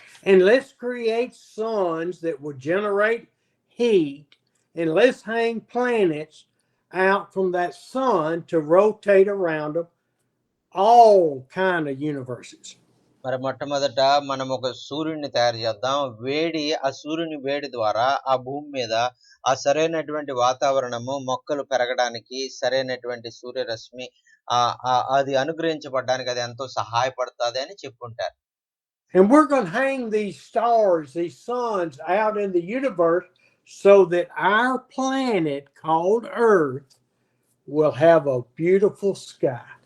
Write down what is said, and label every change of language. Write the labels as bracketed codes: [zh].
[en] And let's create suns that will generate heat, and let's hang planets out from that sun to rotate around them, all kind of universes. [te] మరి మొట్టమొదట మనం ఒక సూర్యుడిని తయారు చేద్దాం. ఆ సూర్యుని వేడి ద్వారా ఆ భూమి మీద ఆ సరైనటువంటి వాతావరణము, మొక్కలు పెరగడానికి సరైనటువంటి సూర్యరశ్మి అది అనుగ్రహించబడడానికి అది ఎంతో సహాయపడుతుంది అని చెప్పుకుంటారు. [en] And we're going to hang these stars, these suns out in the universe so that our planet called Earth will have a beautiful sky.